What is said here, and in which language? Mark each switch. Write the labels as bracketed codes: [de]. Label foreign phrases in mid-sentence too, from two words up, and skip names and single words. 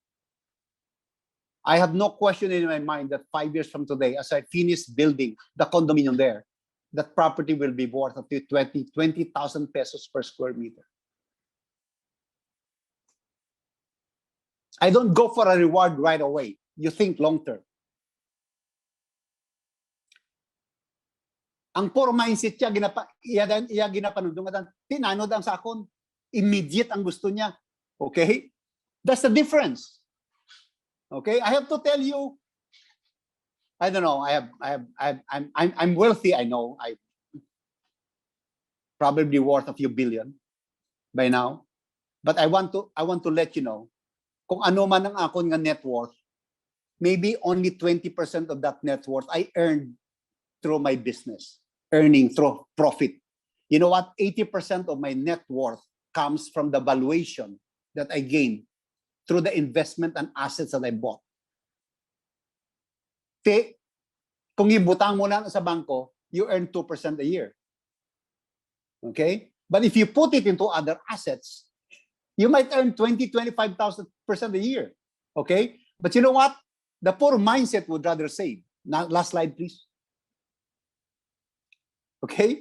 [en] I have no question in my mind that 5 years from today, as I finish building the condominium there, that property will be worth up to 20,000 pesos per square meter. I don't go for a reward right away. You think long term. [hil] Ang [en] poor mindset [hil] siya, iya ginapanudungan, tinanod ang sakon. Immediate ang gusto niya. [en] Okay? That's the difference. Okay? I have to tell you, I don't know, I'm wealthy, I know. I'm probably worth a few billion by now. But I want to let you know, [hil] kung ano man ang akon nga [en] net worth, maybe only 20% of that net worth I earned through my business, earning through profit. You know what? 80% of my net worth comes from the valuation that I gained through the investment and assets that I bought. [hil] Kung ibutang mo lang sa bangko, [en] you earn 2% a year. Okay? But if you put it into other assets, you might earn 25,000% a year. Okay? But you know what? The poor mindset would rather save. Now, last slide, please. Okay?